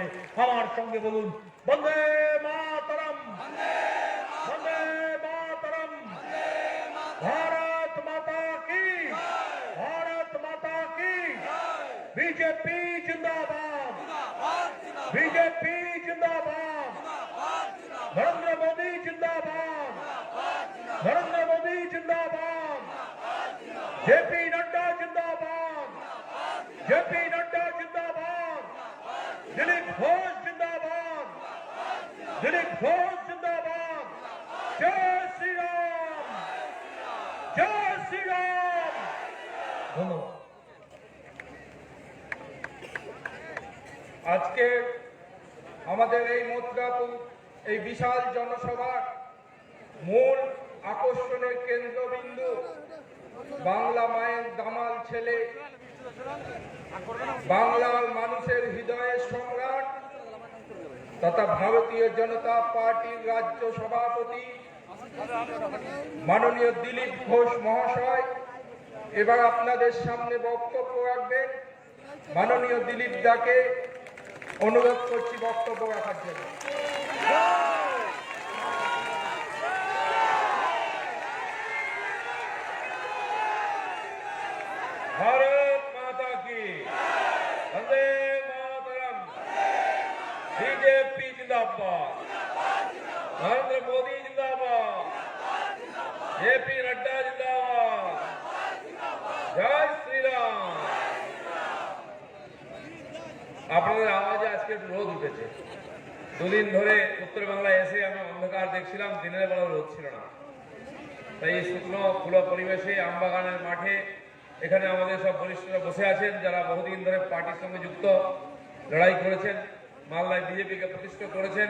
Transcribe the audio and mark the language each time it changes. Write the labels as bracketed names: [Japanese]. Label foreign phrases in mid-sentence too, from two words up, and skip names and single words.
[Bangla] আমার সঙ্গে বলুন বন্দে মাতরম, বন্দে মাতরম, [Hindi] भारत माता की, भारत माता की। बीजेपी जिंदाबाद, बीजेपी जिंदाबाद, नरेंद्र मोदी जिंदाबाद, नरेंद्र मोदी जिंदाबाद, जेपी नड्डा जिंदाबाद, जेपी नड्डा जिंदाबाद, दिलीप घोष जिंदाबाद, दिलीप घोष जिंदाबाद। जय श्री राम, जय श्री राम। धन्यवाद। आज के [Bangla] আমাদের এই মথুরাপুর এই বিশাল জনসভার মূল আকর্ষণের কেন্দ্রবিন্দু বাংলা মায়ের দামাল ছেলে, বাংলার মানুষের হৃদয়ের সম্রাট তথা ভারতীয় জনতা পার্টির রাজ্য সভাপতি মাননীয় দিলীপ ঘোষ মহাশয় এবার আপনাদের সামনে বক্তব্য রাখবেন। মাননীয় দিলীপ দাকে অনুরোধ করছি বক্তব্য রাখার জন্য। [Hindi] भारत माता की, वंदे मातरम, बीजेपी जिंदाबाद, नरेंद्र मोदी जिंदाबाद, जेपी नड्डा जिंदाबाद, जय श्री राम। [Bangla] আপনাদের আওয়াজে আজকে রোদ উঠেছে। দুদিন ধরে উত্তর বাংলায় এসে আমি অন্ধকার দেখছিলাম, দিনের বেলা রোদ ছিল না। তাই এই শুকনো খোলা পরিবেশে আমবাগানের মাঠে এখানে আমাদের সব বরিষ্ঠরা বসে আছেন, যারা বহুদিন ধরে পার্টির সঙ্গে যুক্ত, লড়াই করেছেন, মালদায় বিজেপিকে প্রতিষ্ঠা করেছেন।